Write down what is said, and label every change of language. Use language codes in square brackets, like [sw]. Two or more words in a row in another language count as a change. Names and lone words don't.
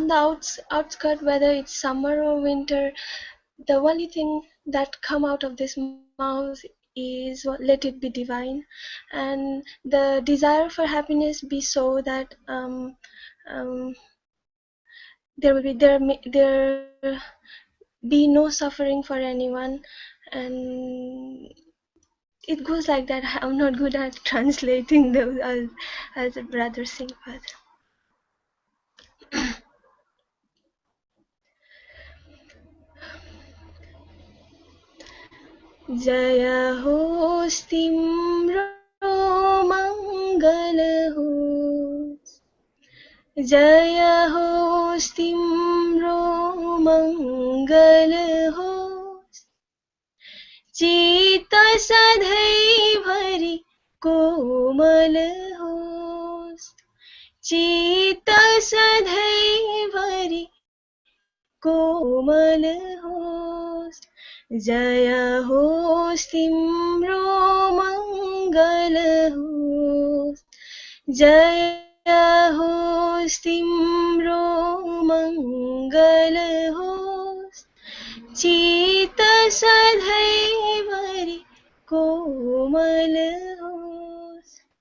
[en] the outskirt, whether it's summer or winter, the only thing that come out of this mouth is let it be divine, and the desire for happiness be so that there will be no suffering for anyone, and it goes like that. I'm not good at translating those as a brother sing, but [ne] जय होस् तिम्रो मङ्गल होस्, जय होस् तिम्रो मङ्गल होस्, चित्त सधैँ भरि कोमल होस्, चित्त सधैँ भरि कोमल होस्, जय होस् तिम्रो मङ्गल होस्, जय होस् तिम्रो मङ्गल होस्, चित्त सधैँ भरि कोमल होस्,